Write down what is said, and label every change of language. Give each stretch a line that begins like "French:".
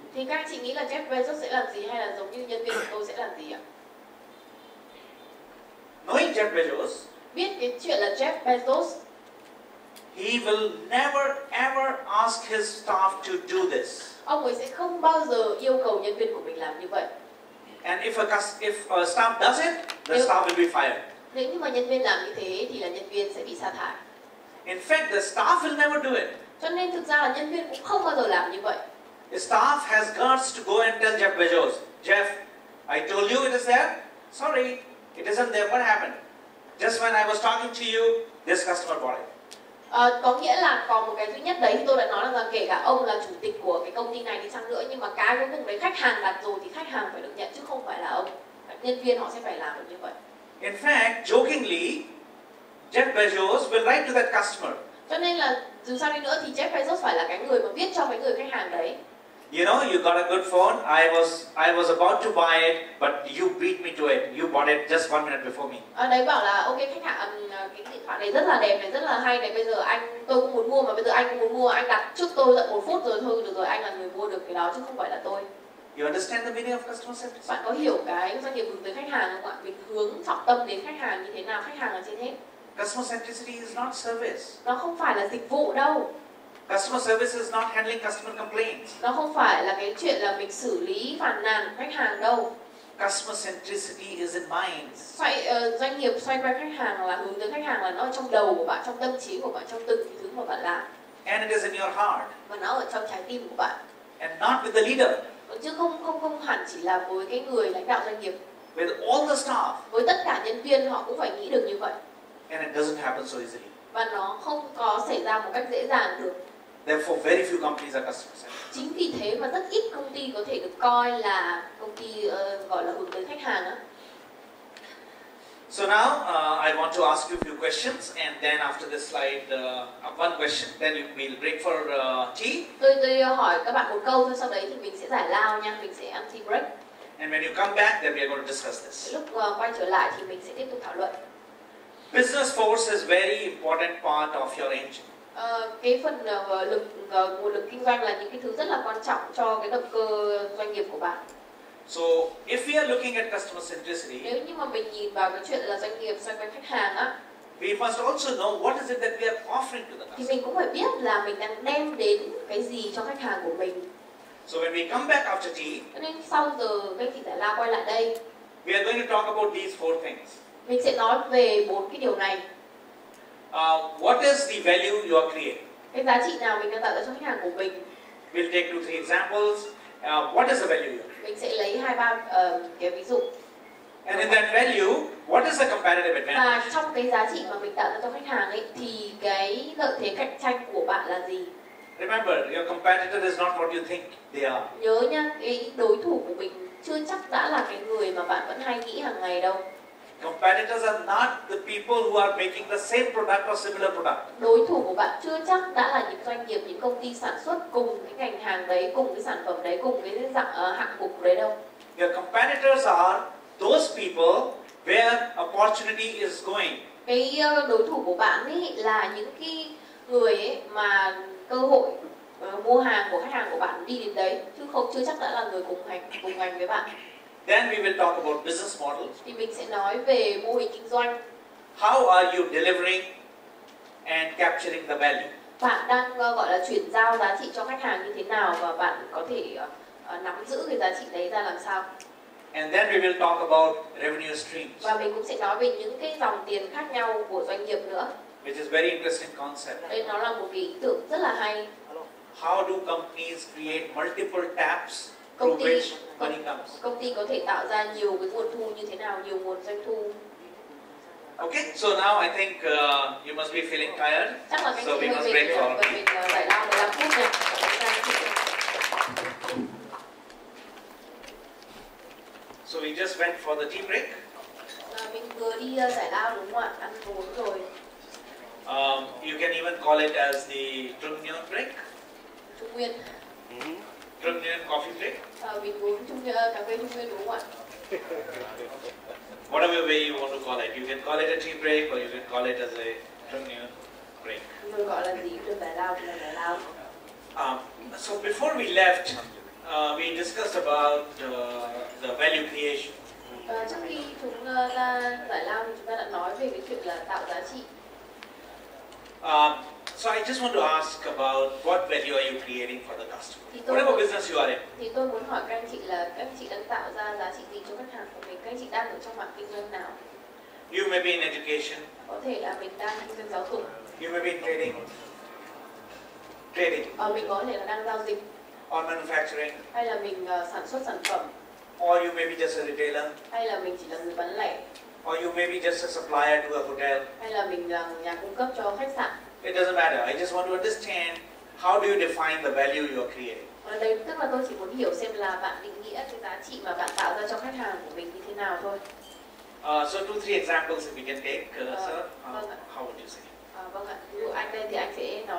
Vietnamese: Thì các anh chị nghĩ là Jeff Bezos sẽ làm gì, hay là giống như nhân viên của tôi sẽ làm gì ạ?
English: Knowing Jeff Bezos,
Vietnamese: Biết cái chuyện là Jeff Bezos,
English: he will never ever ask his staff to do this.
Vietnamese: ông ấy sẽ không bao giờ yêu cầu nhân viên của mình làm như vậy.
English: And if a staff does it, the staff will be fired.
Vietnamese: Nếu như mà nhân viên làm như thế thì là nhân viên sẽ bị sa thải.
English: In fact, the staff will never do it.
Vietnamese: Cho nên thực ra là nhân viên cũng không bao giờ làm như vậy.
English: The staff has guts to go and tell Jeff Bezos, Jeff, I told you it is there. Sorry, it isn't there. What happened? Just when I was talking to you, this customer bought it.
Vietnamese: Có nghĩa là còn một cái duy nhất đấy thì tôi đã nói là kể cả ông là chủ tịch của cái công ty này đi chăng nữa, nhưng mà cái cuối cùng đấy khách hàng đặt rồi thì khách hàng phải được nhận chứ không phải là ông. Nhân viên họ sẽ phải làm được như vậy.
English: In fact, jokingly, Jeff Bezos will write to that customer,
Vietnamese: Cho nên là dù sao đi nữa thì Jeff Bezos phải là cái người mà viết cho cái người khách hàng đấy.
English: You know, you got a good phone. I was about to buy it, but you beat me to it. You bought it just 1 minute before me.
Vietnamese: Đấy bảo là ok khách hàng, cái điện thoại này rất là đẹp này, rất là hay này, bây giờ tôi cũng muốn mua mà bây giờ anh cũng muốn mua, anh đặt trước tôi tận 1 phút rồi, thôi được rồi, anh là người mua được cái đó chứ không phải là tôi.
English: You understand the meaning of customer centricity?
Vietnamese: Bạn có hiểu cái doanh nghiệp hướng tới khách hàng không ạ? Mình hướng trọng tâm đến khách hàng như thế nào, khách hàng là trên hết.
English: Customer centricity is not service.
Vietnamese: Nó không phải là dịch vụ đâu.
English: Customer service is not handling customer complaints.
Vietnamese: Nó không phải là cái chuyện là mình xử lý phàn nàn của khách hàng đâu.
English: Customer centricity is in mind.
Vietnamese: Doanh nghiệp xoay quanh khách hàng là hướng tới khách hàng, là nó ở trong đầu của bạn, trong tâm trí của bạn, trong từng cái thứ mà bạn làm.
English: And it is in your heart.
Vietnamese: Và nó ở trong trái tim của bạn.
English: And not with the leader.
Vietnamese: Chứ không hẳn chỉ là với cái người lãnh đạo doanh nghiệp.
English: With all the staff.
Vietnamese: Với tất cả nhân viên họ cũng phải nghĩ được như vậy.
English: And it doesn't happen so easily.
Vietnamese: Và nó không có xảy ra một cách dễ dàng được.
English: Therefore, very few companies are customer centric.
Vietnamese: Chính vì thế mà rất ít công ty có thể được coi là công ty gọi là hướng tới khách hàng á.
English: So now I want to ask you a few questions, and then after this slide, one question, then you will break for tea.
Vietnamese: Tôi hỏi các bạn một câu thôi, sau đấy thì mình sẽ giải lao nha, mình sẽ ăn tea break.
English: And when you come back, then we are going to discuss this.
Vietnamese: Lúc quay trở lại thì mình sẽ tiếp tục thảo luận.
English: Business force is very important part of your engine.
Vietnamese: Cái phần nguồn lực kinh doanh là những cái thứ rất là quan trọng cho cái động cơ doanh nghiệp của bạn.
English: So if we are looking at customer centricity,
Vietnamese: Nếu như mà mình nhìn vào cái chuyện là doanh nghiệp xoay quanh khách hàng á,
English: we must also know what is it that we are offering to the
Vietnamese: thì
English: customer.
Vietnamese: mình cũng phải biết là mình đang đem đến cái gì cho khách hàng của mình.
English: So when we come back after tea,
Vietnamese: Cho nên sau giờ các chị giải lao quay lại đây,
English: we are going to talk about these 4 things.
Vietnamese: mình sẽ nói về 4 cái điều này.
English: What is the value you are creating?
Vietnamese: Cái giá trị nào mình đang tạo ra cho khách hàng của mình.
English: We'll take 2-3 examples. What is the value you are?
Vietnamese: Mình sẽ lấy 2-3 cái ví dụ.
English: And in that value, what is the competitive advantage?
Vietnamese: Và trong cái giá trị mà mình tạo ra cho khách hàng ấy thì cái lợi thế cạnh tranh của bạn là gì?
English: Remember, your competitor is not what you think they are.
Vietnamese: Nhớ nhá, cái đối thủ của mình chưa chắc đã là cái người mà bạn vẫn hay nghĩ hàng ngày đâu.
English: Competitors are not the people who are making the same product or similar product.
Vietnamese: Đối thủ của bạn chưa chắc đã là những doanh nghiệp, những công ty sản xuất cùng cái ngành hàng đấy, cùng cái sản phẩm đấy, cùng cái dạng hạng mục đấy đâu.
English: Your competitors are those people where opportunity is going.
Vietnamese: Cái đối thủ của bạn ấy là những cái người ấy mà cơ hội mua hàng của khách hàng của bạn đi đến đấy, chứ chưa chắc đã là người cùng ngành với bạn.
English: Then we will talk about business models.
Vietnamese: Thì mình sẽ nói về mô hình kinh doanh.
English: How are you delivering and capturing the value?
Vietnamese: Bạn đang gọi là chuyển giao giá trị cho khách hàng như thế nào và bạn có thể nắm giữ cái giá trị đấy ra làm sao.
English: And then we will talk about revenue streams.
Vietnamese: Và mình cũng sẽ nói về những cái dòng tiền khác nhau của doanh nghiệp nữa.
English: Which is very interesting concept.
Vietnamese: Đây nó là một cái ý tưởng rất là hay.
English: How do companies create multiple taps through which money comes?
Vietnamese: Công ty có thể tạo ra nhiều cái nguồn thu như thế nào, nhiều nguồn doanh thu.
English: Okay, so now I think you must be feeling tired.
Vietnamese: Chắc là các
English: So
Vietnamese: chị
English: we
Vietnamese: hơi
English: must
Vietnamese: mệt
English: break
Vietnamese: rồi,
English: for.
Vietnamese: và mình giải lao 15 phút nha. So we just went for the tea break. Mình vừa đi giải lao đúng không ạ? Ăn uống rồi.
English: You can even call it as the Trường break.
Vietnamese: Trung Nguyên.
English: Trường coffee break.
Vietnamese: Mình uống cà phê Trung Nguyên đúng không ạ?
English: Whatever way you want to call it. You can call it a tea break or you can call it as a Trường break.
Vietnamese: Mình gọi là gì cũng được, giải lao thì là giải lao.
English: So before we left, we discussed about the value creation.
Vietnamese: Trước khi chúng ta giải lao thì chúng ta đã nói về cái chuyện là tạo giá trị.
English: So I just want to ask about what value are you creating for the customer? Whatever business you are in.
Vietnamese: Thì tôi muốn hỏi các anh chị là các anh chị đang tạo ra giá trị gì cho khách hàng của mình? Các anh chị đang ở trong mảng kinh doanh nào?
English: You may be in education.
Vietnamese: Có thể là mình đang kinh doanh giáo dục.
English: You may be in trading.
Vietnamese: Mình có thể là đang giao dịch.
English: Or manufacturing.
Vietnamese: Hay là mình sản xuất sản phẩm.
English: Or you may be just a retailer.
Vietnamese: Hay là mình chỉ là người bán lẻ.
English: Or you may be just a supplier to a hotel.
Vietnamese: Hay là mình là nhà cung cấp cho khách sạn.
English: It doesn't matter. I just want to understand how do you define the value you are creating.
Vietnamese: Ở đây tức là tôi chỉ muốn hiểu xem là bạn định nghĩa cái giá trị mà bạn tạo ra cho khách hàng của mình như thế nào thôi.
English: So 2-3 examples if we can take, sir.
Vietnamese: Vâng ạ.
English: How would you say?
Vietnamese: Vâng ạ. Ví dụ anh đây thì anh sẽ